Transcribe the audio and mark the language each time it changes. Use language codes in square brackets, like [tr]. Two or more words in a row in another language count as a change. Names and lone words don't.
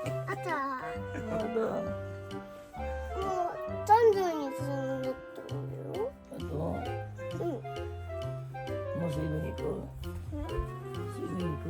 [ja] 朝 [tl] Ano? [ja] もう30日になってるよ [tl] Ano? [ja] うん [tl] Mau swimming ito? Swimming ito?